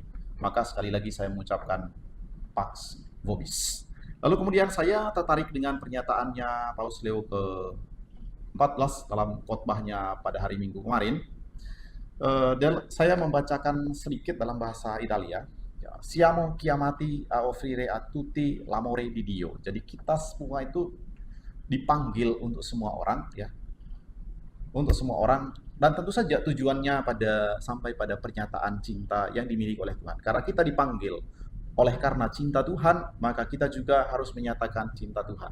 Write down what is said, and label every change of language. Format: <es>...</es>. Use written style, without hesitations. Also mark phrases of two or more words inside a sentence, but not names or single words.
<id>Maka sekali lagi saya mengucapkan</id> <la>Pax Vobis.</la> <id>Lalu kemudian saya tertarik dengan pernyataannya Paus Leo ke-14 dalam khotbahnya pada hari Minggu kemarin. Dan saya membacakan sedikit dalam bahasa Italia.</id> <it>Siamo chiamati a offrire a tutti l'amore di Dio.</it> <id>Jadi kita semua itu dipanggil untuk semua orang, ya, untuk semua orang. Dan tentu saja tujuannya sampai pada pernyataan cinta yang dimiliki oleh Tuhan. Karena kita dipanggil oleh karena cinta Tuhan, maka kita juga harus menyatakan cinta Tuhan.</id>